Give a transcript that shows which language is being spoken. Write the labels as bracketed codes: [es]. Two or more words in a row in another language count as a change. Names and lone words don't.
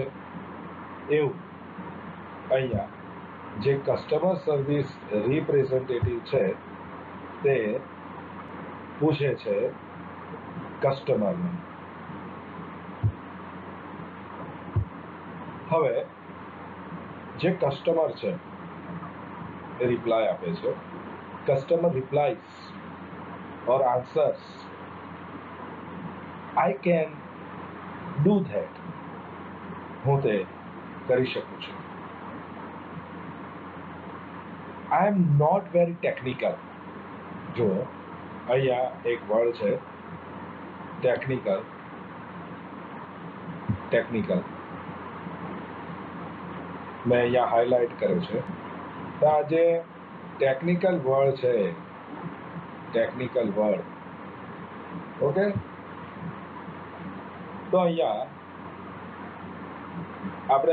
[gu] એવું અહીંયા જે [en] customer service representative [gu] છે તે પૂછે છે કસ્ટમરને. હવે જે કસ્ટમર છે એ રિપ્લાય આપે છે. [en] customer replies or answers, I can do that. [gu] હું તે કરી શકું છું. [en] I am not very technical. [gu] જો અહીંયા એક વર્ડ છે ટેકનિકલ. મેં અહીંયા હાઇલાઇટ કર્યો છે. તો આ જે [en] technical word [gu] છે, [en] technical word, [gu] ઓકે, તો અહીંયા આપણે